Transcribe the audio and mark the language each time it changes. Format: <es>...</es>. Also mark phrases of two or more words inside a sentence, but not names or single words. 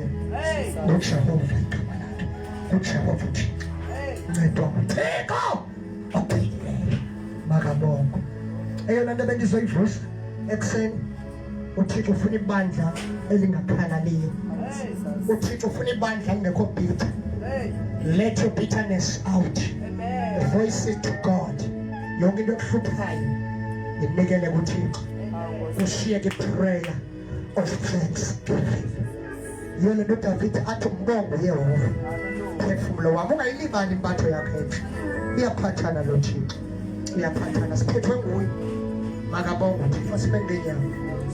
<xh>Ngokujabula igama lakhe. Ngokujabula uThixo. Ncedwa uThixo. Okay. Makabongo. Eyona nto bendizoyivusa ekuseni uThixo ufuna ibandla elingakhalaliyo. uThixo ufuna ibandla lingekho bitter.</xh> <en>Let your bitterness out. Voice it to God.</en> <xh>Yonke into ekuhluphayo inikele kuThixo. Ushiyeke</xh> <en>prayer of thanksgiving.</en> <xh>Yona nto David athi mbongo Yehova. Phefumulo wami ungayilibali impatho yakho enhle. Iyaphathana lo Thixo. Iyaphathana siphethwe nguye. Makabonga uThixo sibe ngenyawo.</xh>